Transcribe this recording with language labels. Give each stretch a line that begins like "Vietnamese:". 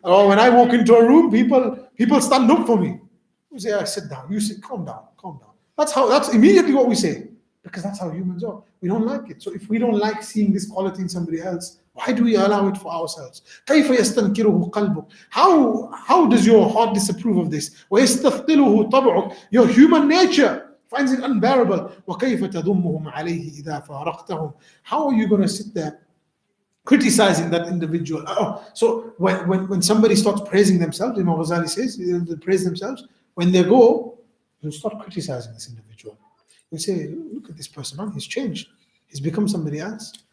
English: Or when I walk into a room, people stand up for me. You say, sit down. You say, calm down. That's immediately what we say. Because that's how humans are. We don't like it. So if we don't like seeing this quality in somebody else, why do we allow it for ourselves?
Arabic: كيف يستنكره قلبك?
English: How does your heart disapprove of this?
Arabic: ويستثقله طبعك.
English: Your human nature finds it unbearable.
Arabic: وكيف تذمهم عليه إذا فارقتهم.
English: How are you going to sit there criticizing that individual? So when somebody starts praising themselves, Imam Ghazali says, they praise themselves, when they go, you start criticizing this individual. You say, look at this person, he's changed. He's become somebody else.